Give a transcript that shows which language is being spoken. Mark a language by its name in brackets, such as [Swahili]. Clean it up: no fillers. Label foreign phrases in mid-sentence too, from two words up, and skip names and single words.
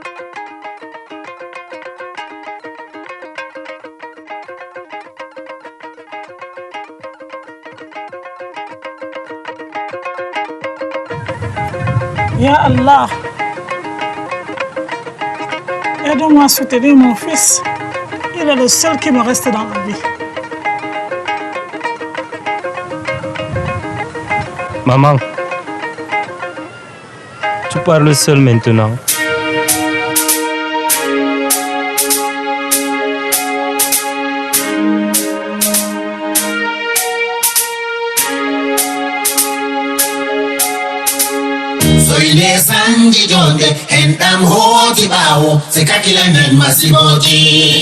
[Arabic] Ya Allah, [French] aide-moi à soutenir mon fils. Il est le seul qui me reste dans la vie. Maman, tu parles seul maintenant. Soile sanji jonde hendam hoji bawo sekakila nen masiboji.